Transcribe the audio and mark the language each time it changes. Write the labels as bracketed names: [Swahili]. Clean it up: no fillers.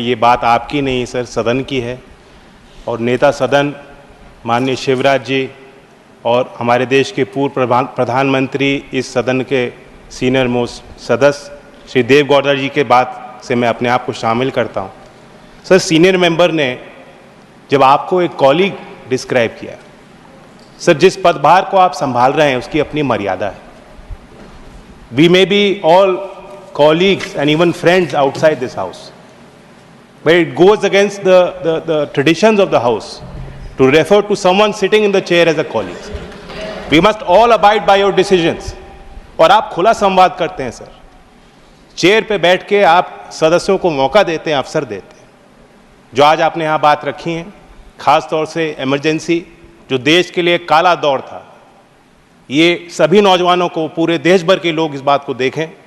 [Hindi] ये बात आपकी नहीं सर, सदन की है। और नेता सदन माननीय शिवराज जी और हमारे देश के पूर्व प्रधानमंत्री, इस सदन के सीनियर मोस्ट सदस्य श्री देवगौड़ा जी के बात से मैं अपने आप को शामिल करता हूँ। सर, सीनियर मेंबर ने जब आपको एक कॉलीग डिस्क्राइब किया सर, जिस पदभार को आप संभाल रहे हैं उसकी अपनी मर्यादा है. [English] We may be all colleagues and even friends outside this house, but it goes against the traditions of the house to refer to someone sitting in the chair as a colleague. We must all abide by your decisions. [Hindi] और आप खुला संवाद करते हैं sir. Chair पे बैठ के आप सदस्यों को मौका देते हैं, अवसर देते हैं. जो आज आपने यहाँ बात रखी है, खास तौर से इमरजेंसी, जो देश के लिए काला दौर था, ये सभी नौजवानों को, पूरे देश भर के लोग इस बात को देखें.